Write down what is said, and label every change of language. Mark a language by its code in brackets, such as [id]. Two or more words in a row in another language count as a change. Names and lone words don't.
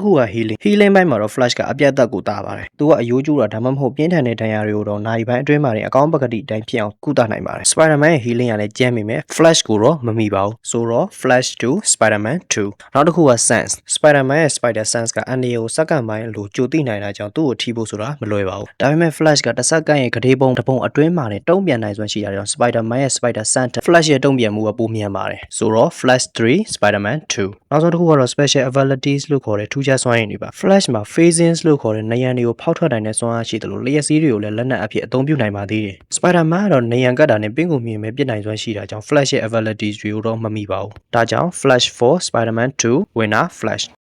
[my] ခုက healing ပိုင်းမှာတော့ Flash ကအပြတ်သက်ကိုတာပါတယ်သူကအယိုးကျူတာဒါမှမဟုတ်ပြင်းထန်တဲ့ဒဏ်ရာတွေကိုတော့နိုင်ပိုင်းအတွင်းမှာအကောင်းပကတိတိုင်းဖြစ်အောင်ကုသနိုင်ပါတယ် Spider-Man ရဲ့ healing ကလည်းကျန်းပေမဲ့ Flash ကို တော့မမိပါဘူးဆိုတော့ Flash 2 Spider-Man 2နောက်တစ်ခုက sense Spider-Man ရဲ့ [en] spider sense [my] ကအန်ဒီကိုစက္ကန့်ပိုင်းလိုကြိုသိနိုင်တာကြောင့်သူ့ကိုထိဖို့ဆိုတာ မလွယ်ပါဘူးဒါပေမဲ့ Flash ကတစ်စက္ကန့်ရဲ့ဂရေပုံတစ်ပုံအတွင်းမှာနဲ့တုံ့ပြန်နိုင်စွမ်းရှိတာကြောင့် Spider-Man ရဲ့ [en] spider sense [my] Flash ရဲ့တုံ့ပြန်မှုကပိုမြန်ပါတယ်ဆိုတော့ Flash 3 Spider-Man 2နောက်ဆုံးတစ်ခုကတော့ [en] special abilities [my] လို့ခေါ်တဲ့ထူးခြားစွမ်းရည်တွေပါ Flash မှာ phasings လို့ခေါ်တဲ့နေရန်တွေကိုဖောက်ထွက်နိုင်တဲ့စွမ်းအားရှိတယ်လို့လျှက်စီးတွေကိုလည်းလက်နက်အဖြစ်အသုံးပြုနိုင်ပါသေးတယ် Spider-Man ကတော့နေရန်ကတ်တာနဲ့ပင်ကိုမြင်မဲ့ပြစ်နိုင်စွမ်းရှိတာကြောင့် Flash ရဲ့ abilities တွေကိုတော့မမိပါဘူးဒါကြောင့် Flash 4 Spider-Man 2 winner Flash